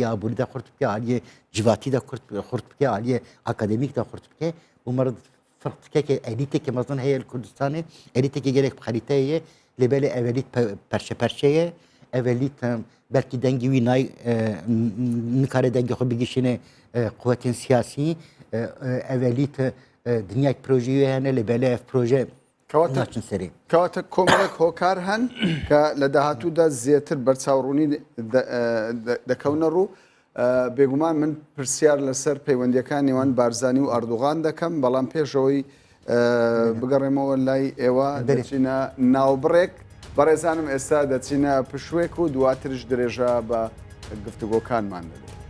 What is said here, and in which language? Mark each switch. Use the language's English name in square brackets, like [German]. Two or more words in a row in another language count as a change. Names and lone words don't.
[Kurdish] aborî de qurt bike aliyê civatî de qurt bike aliyê akademîk de qurt bike û mere firq dike ki elîtekê mezin heye li Kurdistanê elîtekê gelek bi xerîteyê ye lê belê ev elît perşe ye ev elît belkî dengî wî nikare dengê xwe bigişîne quvwetên siyasî ev elît dinyayek projeyê hene lê belê ev proje naçin serê [Central Kurdish] کەواتە کۆمەڵێک هۆکار هەن کە لە داهاتوودا زیاتر بەرچاوڕوونی دەکەونە ڕوو بێگومان من پرسیار لەسەر پەیوەندیەکان نێوان بارزانی و ئەردوغان دەکەم بەڵام پێشەوەی بگەڕێمەوە لای ئێوە دەچینە ناوبڕێک بەڕێزانم ئێستا دەچینە پشوێک و دواترش درێژە بە گفتوگۆکانمان دەبێت.